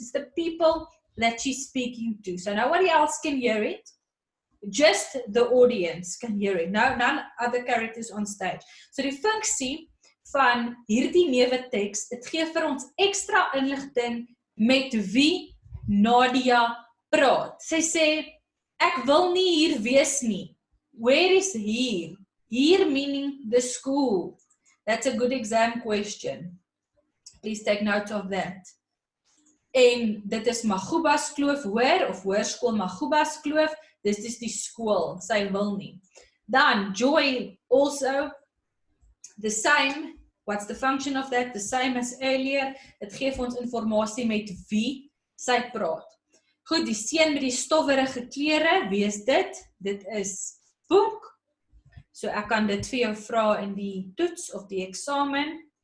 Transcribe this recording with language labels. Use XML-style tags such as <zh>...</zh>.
<en>It's the people that she's speaking to. So nobody else can hear it. Just the audience can hear it. No, none other characters on stage.</en> <af>So die funksie van hierdie neuwe teks, dit gee vir ons ekstra inligting met wie Nadia praat. Sy sê, ek wil nie hier wees nie.</af> <en>Where is here? Here meaning the school. That's a good exam question. Please take note of that.</en> <af>En dit is Magubas Kloof hoor, of Hoërskool Magubas Kloof.</af> <en>This is</en> <af>die skool. Sy wil nie. Dan, Joy</af> <en>also, the same. What's the function of that? The same as earlier.</en> <af>Dit gee vir ons informasie met wie sy praat. Goed, die seun met die stowwerige klere, wie is dit? Dit is Punk. So ek kan dit vir jou vra in die toets of die eksamen.</af>